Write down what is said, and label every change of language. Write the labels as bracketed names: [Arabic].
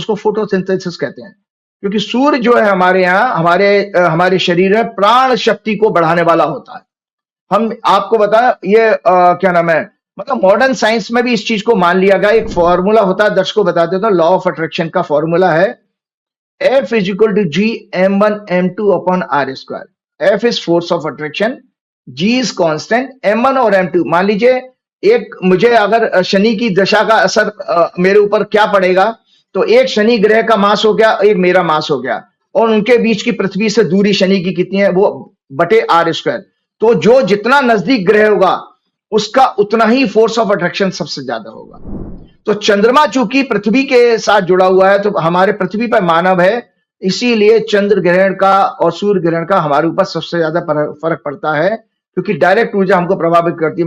[Hindi] उसको फोटोसिंथेसिस कहते हैं। क्योंकि सूर्य जो है हमारे यहाँ हमारे शरीर में प्राण शक्ति को बढ़ाने वाला होता है। हम आपको बताया ये क्या नाम है, मतलब मॉडर्न साइंस में भी इस चीज को मान लिया गया। एक फॉर्मूला होता है, दर्शकों बता देता हूं, लॉ ऑफ अट्रैक्शन का फॉर्मूला है [English] F is equal to G m1 m2 upon r²। F is force of attraction, G is constant, m1 और m2। [Hindi] मान लीजिए एक मुझे अगर शनि की दशा का असर मेरे ऊपर क्या पड़ेगा, तो एक शनि ग्रह का मास हो गया, एक मेरा मास हो गया, और उनके बीच की पृथ्वी से दूरी शनि की कितनी है, वो बटे r²। तो जो जितना नजदीक ग्रह होगा उसका उतना ही फोर्स ऑफ अट्रैक्शन सबसे ज्यादा होगा। तो चंद्रमा चूंकि पृथ्वी के साथ जुड़ा हुआ है, तो हमारे पृथ्वी पर मानव है, इसीलिए चंद्र ग्रहण का और सूर्य ग्रहण का हमारे ऊपर सबसे ज्यादा फर्क पड़ता है, क्योंकि डायरेक्ट ऊर्जा हमको प्रभावित करती है।